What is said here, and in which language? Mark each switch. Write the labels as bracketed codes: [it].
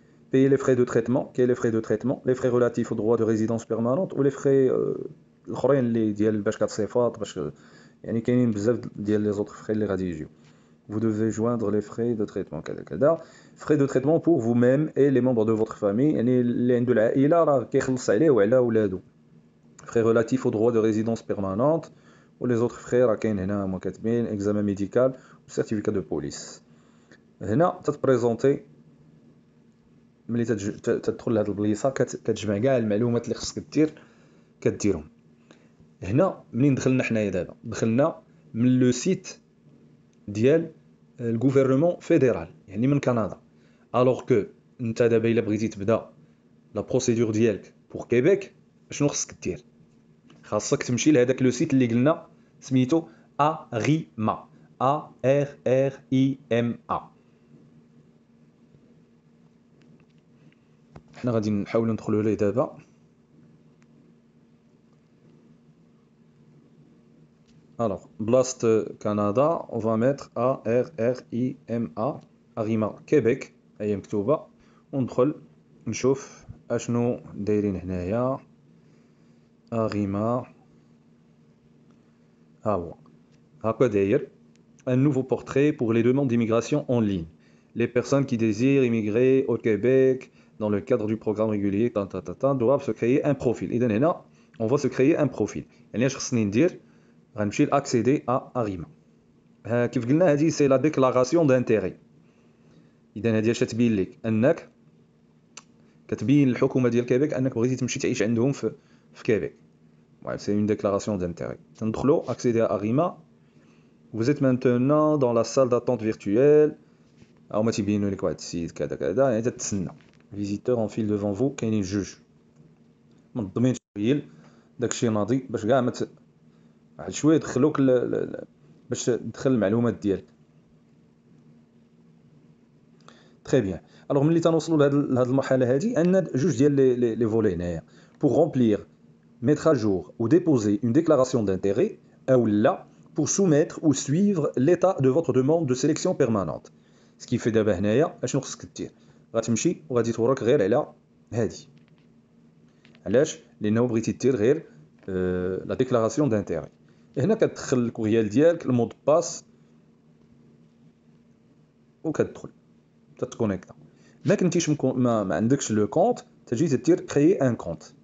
[fr] payer les frais de traitement. quels les frais de traitement؟ les frais relatifs au droit de résidence permanente ou les frais [ar] الاخرين اللي ديال باش كتصيفط باش يعني كاينين بزاف ديال لي زوطر [fr] frais [ar] اللي غادي يجيو. [fr] vous devez joindre les frais de traitement [ar] كذا [fr] frais de traitement pour vous-même et les membres de votre famille. [ar] يعني اللي عنده العائله راه كيخلص عليه وعلى ولادو. [fr] frais relatifs au droit de résidence permanente ou les autres frais [ar] راه كاين هنا هما كاتبين [fr] examen médical ou certificat de police. [ar] هنا تتبريزونتي ملي تدخل لهاد البليصه كتجمع كاع المعلومات اللي خصك كديرهم. هنا منين دخلنا حنايا دابا؟ دخلنا من لو سيت ديال الغوفرنمون فيدرال يعني من كندا. الوغ كو انت دابا الا بغيتي تبدا لا بروسيدور ديالك بور كيبيك شنو خصك دير؟ خاصك تمشي لهداك لو سيت اللي قلنا سميتو ARIMA ARRIMA. حنا غادي نحاولوا ندخلوا ليه دابا. Alors, بلاصة كندا [fr] on va mettre [ar] ARRIMA ARIMA Québec هي مكتوبة، وندخل نشوف اشنو دايرين هنايا. [fr] ARIMA [ar] ها هو هكا داير [fr] un nouveau portrait pour les demandes d'immigration en ligne. Les personnes qui désirent immigrer au Québec dans le cadre du programme régulier doivent se créer un profil. [ar] إذن هنا [fr] on va se créer un profil. [ar] يعني اش خصني ندير؟ غنمشي لاكسيدي ARIMA. كيف قلنا هذه سي لا ديكلاراسيون دانتيري. اذا هذه اش تبين لك؟ انك كتبين للحكومه ديال كيبيك انك بغيتي تمشي تعيش عندهم في كيبيك. سي اون ديكلاراسيون دانتيري. تندخلوا [fr] accéder à ARIMA. vous êtes maintenant dans la salle d'attente virtuelle. [ar] او ما تيبينوا لك واحد السيد كذا يعني تتسنى. [fr] visiteur en file devant vous. [ar] كاينين جوج منظمين شويه داكشي ناضي باش كاع واحد شويه يدخلوك باش تدخل المعلومات ديالك. تري بيان. الوغ ملي تنوصلوا لهاد المرحله هادي عندنا جوج ديال لي فولي هنايا. [fr] pour remplir mettre à jour ou déposer une déclaration d'intérêt ou là pour soumettre ou suivre l'état de votre demande de sélection permanente. ce qui fait [ar] دابا هنايا اشنو خصك دير؟ غتمشي وغادي تورك غير على هادي. علاش؟ لانه بغيتي دير غير لا ديكلاراسيون دانتيري. هنا كتدخل الكوريال ديالك المود باس وكتدخل تتكونيكتا. ما كنتيش ما عندكش لو كونت، تجي تدير كريي ان كونت.